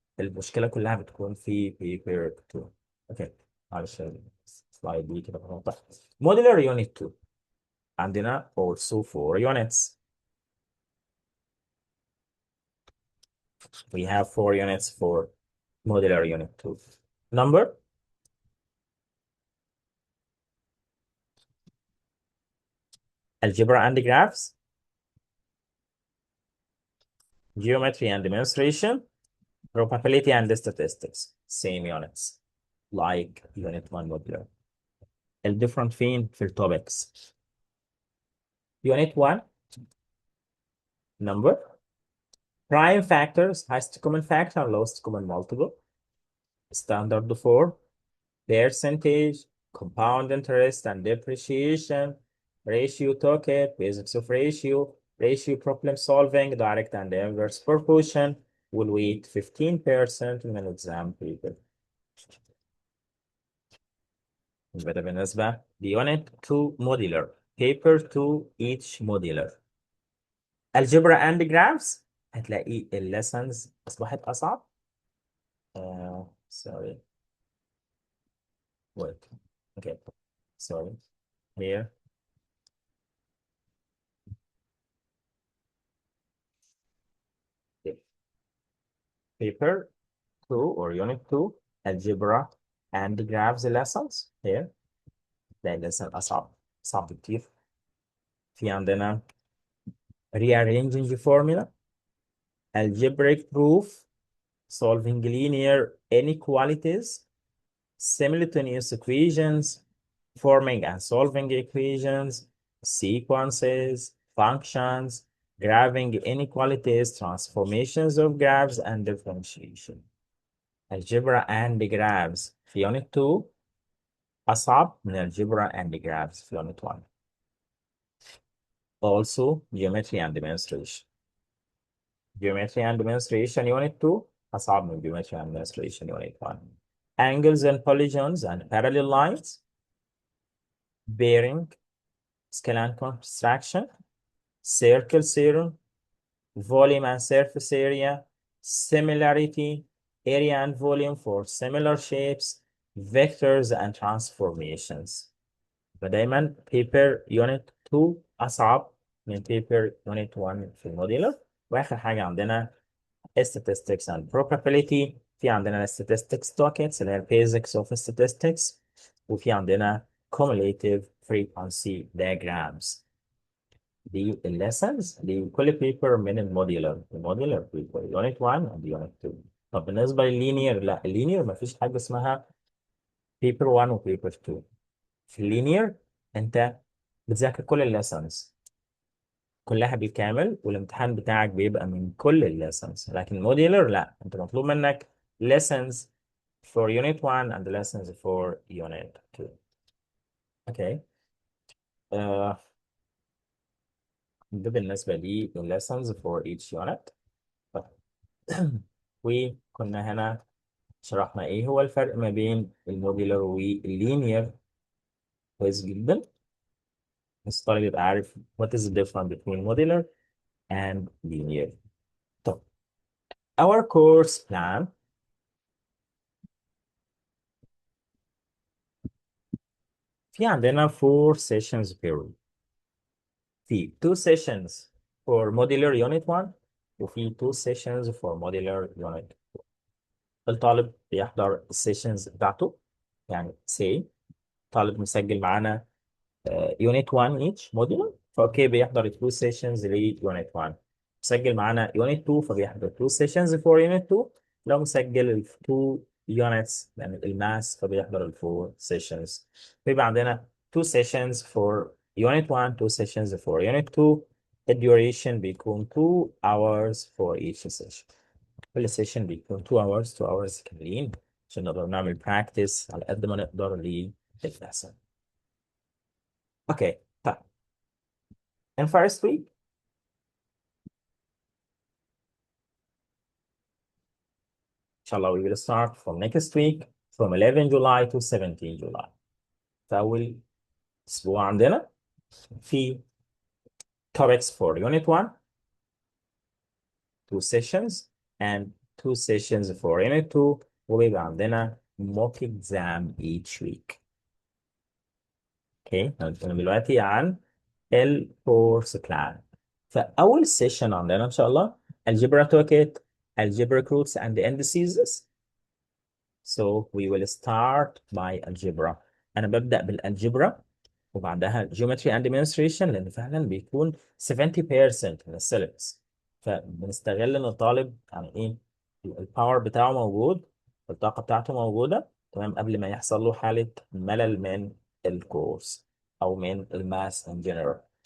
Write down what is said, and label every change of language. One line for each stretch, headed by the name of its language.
Arabic: المشكله كلها بتكون في بيبر 2. اوكي، معلش السلايد دي كده بنوضح. موديلر يونت 2 عندنا
English: also 4 units. We have 4 units for modular unit 2. Number, algebra and graphs, geometry and demonstration, probability and statistics. Same units like unit 1 modular.
Arabic: الديفرنت فين في التوبكس.
English: unit 1 number, prime factors, highest common factor, lowest common multiple, standard 4, percentage, compound interest and depreciation, ratio token, basics of ratio, ratio problem solving, direct and inverse proportion, will weight 15%
Arabic: من
English: exam paper.
Arabic: يبقى ده بالنسبة ل
English: unit 2 modular, paper 2 each modular. algebra and graphs
Arabic: هتلاقي
English: lessons
Arabic: أصبحت أصعب.
English: Sorry. Wait. Okay. Sorry. Here. Paper 2 or unit 2 algebra and graphs lessons here.
Arabic: ده lesson صعب كتير. في عندنا
English: rearranging formula, algebraic proof, solving linear inequalities, simultaneous equations, forming and solving equations, sequences, functions, graphing inequalities, transformations of graphs, and differentiation. Algebra and graphs في unit 2
Arabic: أصعب من
English: algebra and graphs في unit 1. Also, geometry and demonstration. Geometry and demonstration unit 2
Arabic: أصعب من
English: geometry and demonstration unit 1. Angles and polygons and parallel lines, bearing, scale and construction, circle theorem, volume and surface area, similarity, area and volume for similar shapes, vectors and transformations.
Arabic: فدايما
English: paper unit 2
Arabic: أصعب من
English: paper unit 1
Arabic: في الموديلر. وآخر حاجة عندنا
English: statistics and probability.
Arabic: في عندنا
English: statistics topics
Arabic: اللي هي
English: basics of statistics.
Arabic: وفي عندنا
English: cumulative frequency diagrams. دي lessons لكل paper
Arabic: من الموديلر
English: paper unit 1 and unit 2.
Arabic: طب بالنسبة لللينير، لا اللينير مفيش حاجة اسمها paper 1 و paper 2. في اللينير انت بتذاكر كل الليسنز كلها بالكامل، والامتحان بتاعك بيبقى من كل الليسنز. لكن موديلر لا، انت مطلوب منك
English: lessons for unit 1 and lessons for unit 2.
Arabic: اوكي. ده بالنسبة لي
English: lessons for each unit.
Arabic: وكنا هنا شرحنا ايه هو الفرق ما بين الموديلر واللينير كويس جدا. بس الطالب يبقى عارف
English: what is the difference between modular and linear. طب our course plan
Arabic: في عندنا
English: 4 sessions per week. في 2 sessions for modular unit 1 وفي 2 sessions for modular unit 2.
Arabic: الطالب بيحضر السيشنز بتاعته. يعني say طالب مسجل معانا يونت 1 each موديول، فاوكي بيحضر 2 سيشنز ليونت 1. مسجل معانا يونت 2 فبيحضر
English: 2 sessions for unit 2.
Arabic: لو مسجل ال 2 يونتس يعني الماس فبيحضر ال 4 سيشنز. بيبقى عندنا
English: 2 sessions for unit 1 2 sessions for unit 2.
Arabic: الديوريشن بيكون
English: 2 hours for each session.
Arabic: كل سيشن بيكون
English: 2 hours 2 hours
Arabic: كاملين عشان نقدر نعمل براكتس على قد ما نقدر للليسن. اوكي طيب.
English: In first week, inshallah, we will start from next week. from 11 July to 17 July.
Arabic: فأول أسبوع عندنا في
English: topics for unit 1, 2 sessions and 2 sessions for unit 2
Arabic: وبيبقى عندنا
English: mock exam each week.
Arabic: اوكي هنتكلم دلوقتي عن الكورس بلان. فأول سيشن عندنا إن شاء الله
English: algebra toolkit, algebraic roots and indices. So we will start by algebra.
Arabic: أنا ببدأ بالالجبرا وبعدها geometry and demonstration لأن فعلا بيكون 70% من السيلبس. فبنستغل إن الطالب يعني إيه الباور بتاعه موجود، الطاقة بتاعته موجودة تمام قبل ما يحصل له حالة ملل من الكورس أو من الماس
English: in general.